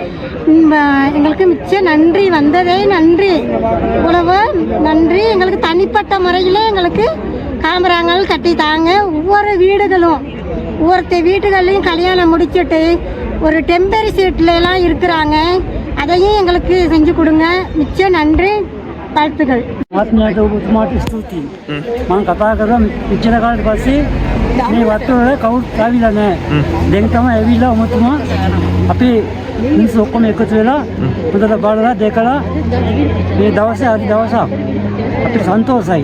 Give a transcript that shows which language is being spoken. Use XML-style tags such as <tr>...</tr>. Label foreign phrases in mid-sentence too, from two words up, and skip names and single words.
<ta>எங்களுக்கு மிச்ச நன்றி வந்ததே நன்றி, இவ்வளவு நன்றி. எங்களுக்கு தனிப்பட்ட முறையில் எங்களுக்கு காமராங்கள் கட்டி தாங்க. ஒவ்வொரு வீடுகளும் ஒவ்வொருத்த வீடுகள்லையும் கல்யாணம் முடிச்சுட்டு ஒரு</ta> <en>temporary seats</en> <ta>இருக்கிறாங்க, அதையும் எங்களுக்கு செஞ்சு கொடுங்க. மிச்ச நன்றி, வாழ்த்துக்கள்.</ta> <si>ආත්මයට ඔබතුමාට ස්තුතියි. මම කතා කරා මෙච්චර කාලෙට පස්සේ මේ වත්තවල කවුරුත් ආවිලා නැහැ. දැන් තමයි ඇවිල්ලා ඔබතුමා අපේ මිනිස්සු ඔක්කොම එකතු වෙලා හොඳට බලලා දැකලා මේ දවසේ අද දවසක් අපිට සන්තෝෂයි.</si>